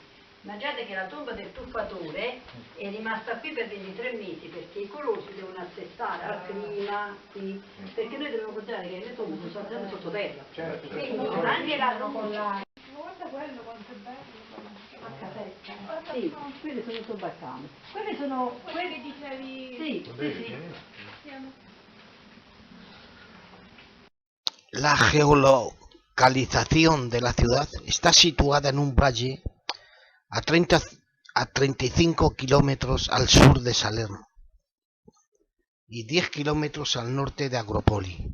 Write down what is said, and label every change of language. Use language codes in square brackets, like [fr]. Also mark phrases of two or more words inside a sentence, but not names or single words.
[it] Immaginate che la tomba del tuffatore è rimasta qui per 23 mesi perché i colori si devono assestare al clima, qui, perché noi dobbiamo considerare che le tombe sono sempre sottoterra. Certo. Quindi anche la tomba. Guarda quello quanto è bello. A casetta. Sì, quelle sono tutto baccane. Quelle sono. Quelle che dicevi. Sì. [es] La geolocalización de la ciudad está situada en un valle a 35 kilómetros al sur de Salerno y 10 kilómetros al norte de Agropoli.